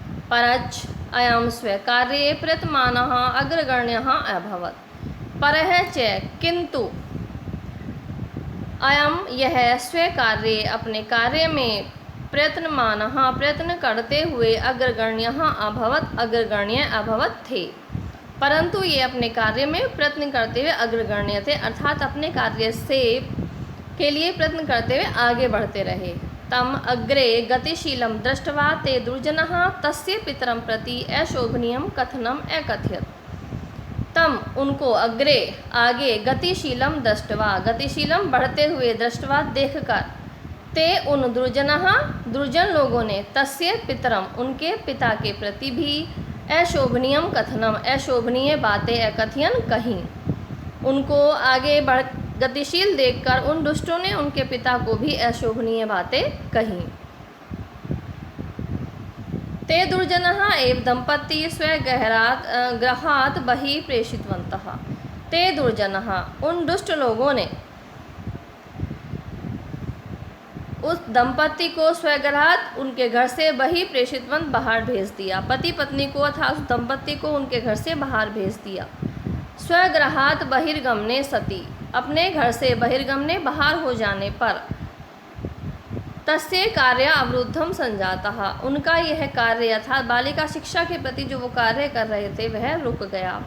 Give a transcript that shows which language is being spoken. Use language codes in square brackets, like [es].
[sa] परच अयं स्वीकार्ये प्रयतमानः अग्रगण्यः अभवत्। [hi] परः च किंतु अयं यह स्वीकार्य अपने कार्य में प्रयत्न करते हुए अग्रगण्य अभवत थे, परंतु ये अपने कार्य में प्रयत्न करते हुए अग्रगण्य थे, अर्थात अपने कार्य के लिए प्रयत्न करते हुए आगे बढ़ते रहे। [sa] तम अग्रे गतिशीलं दृष्ट्वा ते दुर्जनः तस्य पितरं प्रति अशोभनीयं कथनम् अकथयत्। [hi] तम उनको आगे गतिशीलम बढ़ते हुए दृष्टवा देखकर ते उन दुर्जन लोगों ने तस्य पितरम उनके पिता के प्रति भी अशोभनीयम कथनम अशोभनीय बातें अकथयन कहीं। उनको आगे गतिशील देखकर उन दुष्टों ने उनके पिता को भी अशोभनीय बातें कहीं। [sa] ते दुर्जनः एव दंपती स्वगृहात् बहिः प्रेषितवन्तः। [hi] ते दुर्जनः उन दुष्ट लोगों ने उस दंपति को स्वगृहात् उनके घर से बहिः प्रेषितवंत बाहर भेज दिया। पति पत्नी को अर्थात उस दंपति को उनके घर से बाहर भेज दिया। स्वगृहात् बहिर्गमने सति अपने घर से बहिर्गमने बाहर हो जाने पर तस्य कार्य अवरुद्धम संजातः उनका यह कार्य अर्थात बालिका शिक्षा के प्रति जो वो कार्य कर रहे थे वह रुक गया।